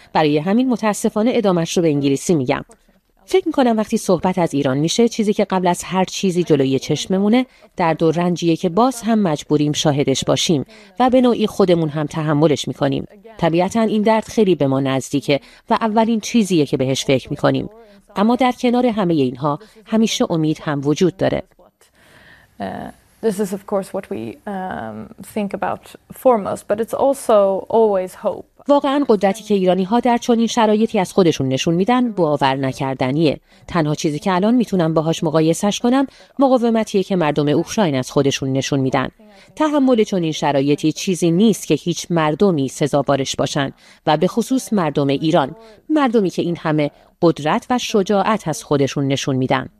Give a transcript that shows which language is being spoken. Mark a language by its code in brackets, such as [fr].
[fa] برای همین متاسفانه ادامهش رو به انگلیسی میگم. فکر میکنم وقتی صحبت از ایران میشه، چیزی که قبل از هر چیزی جلوی چشممونه درد و رنجیه که باز هم مجبوریم شاهدش باشیم و به نوعی خودمون هم تحملش میکنیم. طبیعتاً این درد خیلی به ما نزدیکه و اولین چیزیه که بهش فکر میکنیم. اما در کنار همه اینها همیشه امید هم وجود داره. [en] This is of course what we think about foremost, but it's also always hope. [fa] واقعاً قدرتی که ایرانی‌ها در چنین شرایطی از خودشون نشون میدن باور نکردنیه. تنها چیزی که الان میتونم باهاش مقایسش کنم مقاومتیه که مردم اوکراین از خودشون نشون میدن. تحمل چنین شرایطی چیزی نیست که هیچ مردمی سزاوارش باشن و به خصوص مردم ایران، مردمی که این همه قدرت و شجاعت از خودشون نشون میدن.